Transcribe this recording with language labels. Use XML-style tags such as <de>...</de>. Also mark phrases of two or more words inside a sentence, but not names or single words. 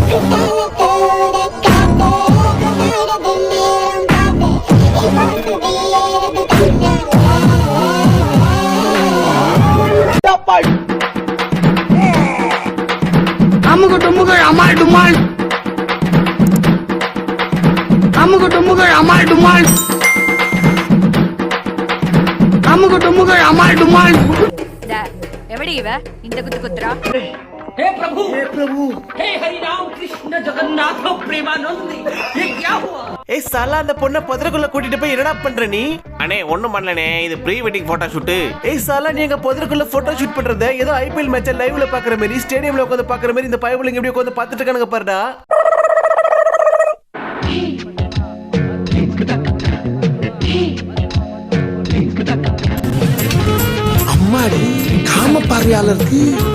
<ta>அமுகு டுமுகள் அமால் டுமால், அமுகு டுமுகள் அமால் டுமால், அமுகு டுமுகள் அமால் டுமால். எவடி இவ இந்த குத்து குத்துறா?</ta> <hi>हे प्रभु हे हरि राम कृष्ण जगन्नाथ प्रेमानंद, ये क्या हुआ?</hi> <ta>ஏய் சாலா, அந்த பொண்ணை புதருக்குள்ள கூட்டிட்டு போய் என்னடா பண்ற நீ? அண்ணே ஒண்ணும் பண்ணலனே, இது</ta> <en>pre wedding photo shoot.</en> <ta>ஏய் சாலா, நீங்க புதருக்குள்ள</ta> <en>photo shoot</en> <ta>பண்றத ஏதோ</ta> <en>IPL match live-la</en> <ta>பாக்குற மாதிரி, ஸ்டேடியம்ல உட்கார்ந்து பாக்குற மாதிரி இந்த பயபுள்ளைங்க எப்படி உட்கார்ந்து பாத்துட்டு இருக்கானுங்க பாருடா. அம்மாடி காம பார்வையாளருக்கு</ta>